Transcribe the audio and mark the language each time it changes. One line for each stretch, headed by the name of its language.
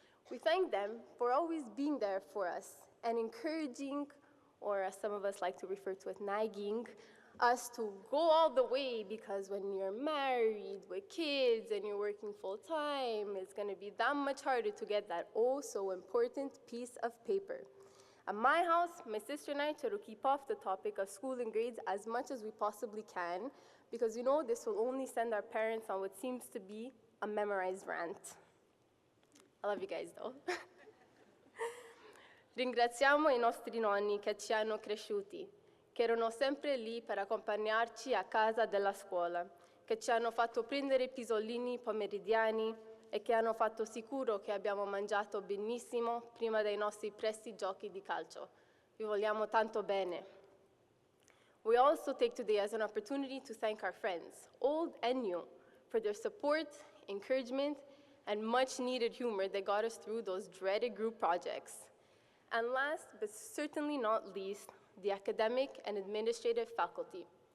English: We thank them for always being there for us and encouraging, or as some of us like to refer to it, nagging, us to go all the way, because when you're married with kids and you're working full-time, it's going to be that much harder to get that oh so important piece of paper. At my house, my sister and I try to keep off the topic of school and grades as much as we possibly can, because you know this will only send our parents on what seems to be a memorized rant. I love you guys though.
Italian: Ringraziamo I nostri nonni che ci hanno cresciuti, che erano sempre lì per accompagnarci a casa della scuola, che ci hanno fatto prendere i pisolini pomeridiani e che hanno fatto sicuro che abbiamo mangiato benissimo prima dei nostri presti giochi di calcio. Vi vogliamo tanto bene.
English: We also take today as an opportunity to thank our friends, old and new, for their support, encouragement, and much-needed humor that got us through those dreaded group projects. And last, but certainly not least, the academic and administrative faculty.